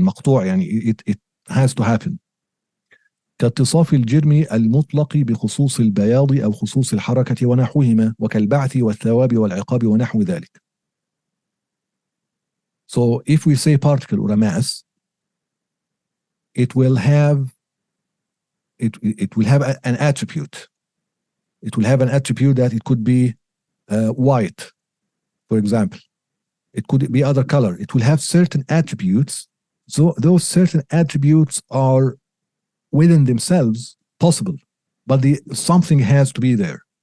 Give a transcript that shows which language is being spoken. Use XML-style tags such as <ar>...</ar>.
<ar>مقطوع يعني</ar> <en>it has to happen.</en> <ar>كاتصاف الجرم المطلق بخصوص البياض أو خصوص الحركة ونحوهما، وكالبعث والثواب والعقاب ونحو ذلك.</ar> <en>So if we say particle or a mass, it will have an attribute. It will have an attribute that it could be white, for example. It could be other color. It will have certain attributes. So those certain attributes are within themselves possible, but something has to be there.</en>